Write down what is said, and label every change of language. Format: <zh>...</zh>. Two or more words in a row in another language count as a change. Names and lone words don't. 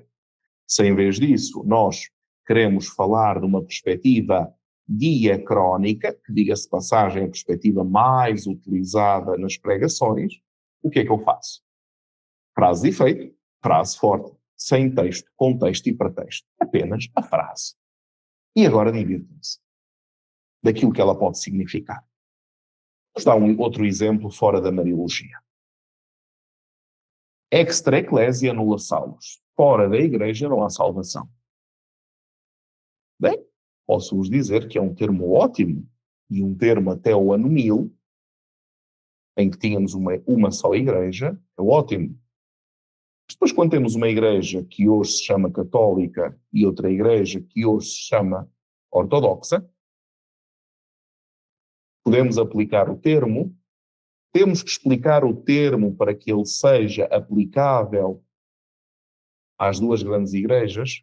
<pt>Se em vez disso nós queremos falar de uma perspectiva diacrónica, que diga-se de passagem a perspectiva mais utilizada nas pregações, o que é que eu faço? Frase de efeito, frase forte, sem texto, contexto e pretexto. Apenas a frase. E agora divirtam-se daquilo que ela pode significar. Vamos dar outro exemplo fora da Mariologia.</pt> <la>Extra ecclesia nulla salus.</la> <pt>Fora da igreja não há salvação. Bem, posso-vos dizer que é um termo ótimo, e um termo até o ano 1000, em que tínhamos uma só igreja, é ótimo. Depois, quando temos uma igreja que hoje se chama católica e outra igreja que hoje se chama ortodoxa, podemos aplicar o termo, temos que explicar o termo para que ele seja aplicável às duas grandes igrejas.</pt>